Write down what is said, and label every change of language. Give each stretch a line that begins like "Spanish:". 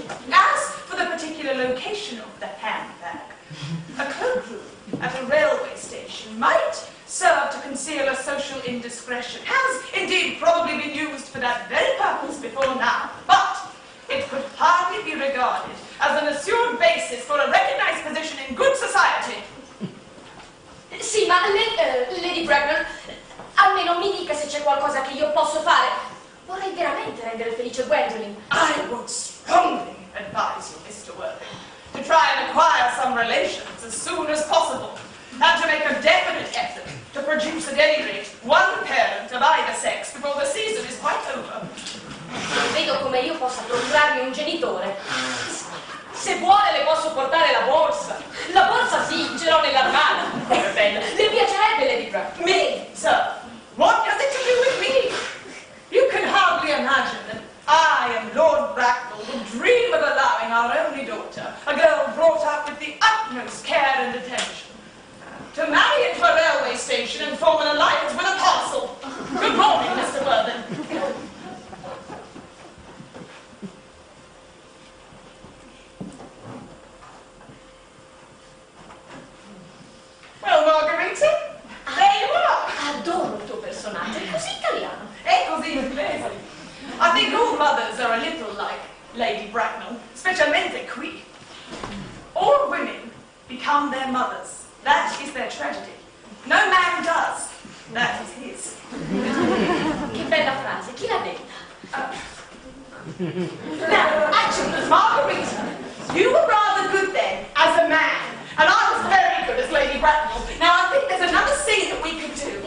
English: As for the particular location of the handbag, a cloakroom at a railway station might serve to conceal a social indiscretion, has indeed probably been used for that very purpose before now, but it could hardly be regarded as an assured basis for a recognized position in good society.
Italian: Sì, ma Lady Bracknell, almeno mi dica se c'è qualcosa che io posso fare. Vorrei veramente rendere felice Gwendolyn.
English: I would strongly advise you, Mr. Worthing, to try and acquire some relations as soon as possible, and to make a definite effort to produce at any rate one parent of either sex before the season is quite over.
Italian: Non vedo come io possa procurarmi un genitore. Se vuole le posso portare la borsa. La borsa sì, ce l'ho nell'armadio. Come bella. Le piacerebbe Lady Bracknell?
English: Me, sir? What has it to do with me? You can hardly imagine that I am Lord Bracknell would dream of allowing our only daughter, a girl brought up with the utmost care and attention, to marry into a railway station and form an alliance with a parcel. Good morning, Mr. Worthing. Well, Margherita, there you are.
Italian: Adoro il tuo personaggio, è così italiano. È così inglese.
English: I think all mothers are a little like
Italian: Lady Bracknell, specialmente qui.
English: All women become their mothers. That is their tragedy. No man does. That is his.
Italian: Che bella frase, chi l'ha detta?
English: Now, actually, Margarita, you were rather good then as a man, and I was very good as Lady Bracknell. Now, I think there's another scene that we could do.